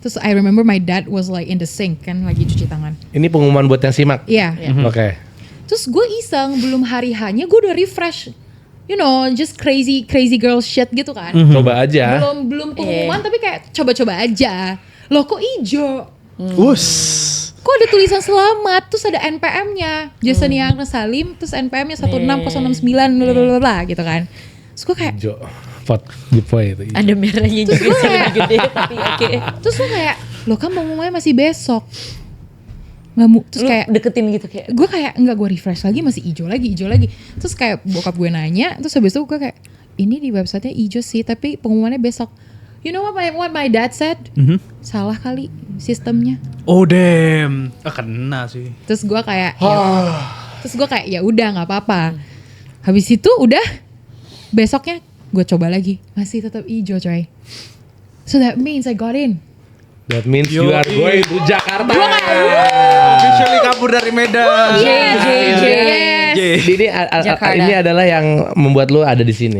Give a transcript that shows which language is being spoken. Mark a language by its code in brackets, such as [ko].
[en] Terus I remember my dad was like in the sink [id] kan lagi cuci tangan. Ini pengumuman buat yang simak? Iya. Oke. Terus gue iseng, belum hari hanya gue udah refresh. [en] You know, just crazy girl shit [id] gitu kan. Coba aja. Belum pengumuman tapi kayak coba-coba aja. Loh kok ijo? Kok ada tulisan selamat, terus ada NPM-nya Jasenia Agnes Salim, terus NPM-nya 16069 blablabla gitu kan. Terus gue kayak Pot giveaway itu. Ada merahnya juga sih lebih gede tapi oke. Terus gue kayak, loh kan pengumumannya masih besok. Terus Lu kayak deketin gitu kayak gue kayak enggak, gue refresh lagi masih hijau lagi. Terus kayak bokap gue nanya, terus habis itu gue kayak ini di websitenya hijau sih tapi pengumumannya besok. [en] You know what my dad said? [id] Salah kali sistemnya. [en] Oh damn, [id] kena sih. Terus gue kayak ya udah nggak apa-apa. Habis itu udah besoknya gue coba lagi masih tetap hijau coy. [en] So that means I got in. That means you are going to Jakarta. [id] Officially kabur dari Medan. [en] Yes. [id] Ini adalah yang membuat lu ada di sini.